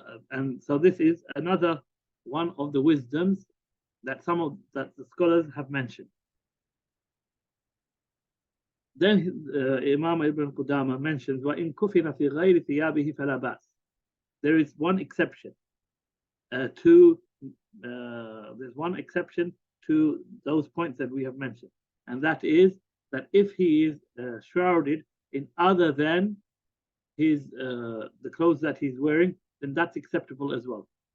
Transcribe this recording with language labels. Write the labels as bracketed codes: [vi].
[en] And so this is another one of the wisdoms that the scholars have mentioned. Then Imam Ibn Qudama mentions, [ar] وَإِن كُفِنَ فِي غَيْرِ ثِيَابِهِ فَلَا بَأْسَ. [en] There is one exception to those points that we have mentioned, and that is that if he is shrouded in other than the clothes that he's wearing, then that's acceptable as well.